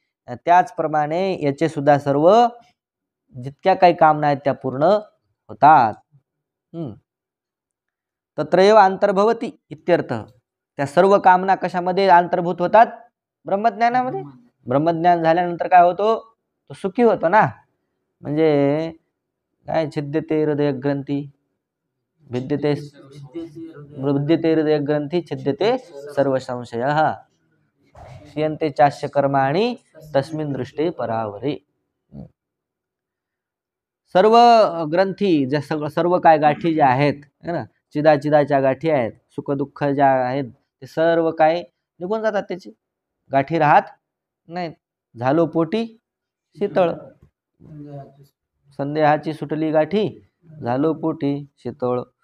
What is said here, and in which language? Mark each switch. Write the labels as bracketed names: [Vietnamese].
[Marathi] त्याचप्रमाणे याचे सुद्धा सर्व जितक्या काही कामना आहेत त्या पूर्ण होतात. [Sanskrit] तत्रैव अंतर्भवती इत्यर्थ. [Marathi] त्या सर्व कामना कशामध्ये अंतर्भूत होतात, ब्रह्मज्ञानामध्ये. ब्रह्मज्ञान झाल्यानंतर काय होतो, तो सुखी होतो ना. म्हणजे काय, [Sanskrit] छिद्यते हृदय ग्रंथी, भिद्यते हृदय ग्रंथी, छिद्यते सर्व संशयः, क्षीयन्ते चास्य कर्माणि तस्मिन् दृष्टे परावरे. [Marathi] सर्व ग्रंथी ज्या सर्व काय गाठी ज्या आहेत है ना, चिदाचिदाच्या गाठी आहेत, सुख दुःख ज्या आहेत, ते सर्व काय निघून जातात, त्याची गाठी राहत नाही. झालो पोटी शीतळ, संदेहाची सुटली गाठी, झालो पोटी शीतळ.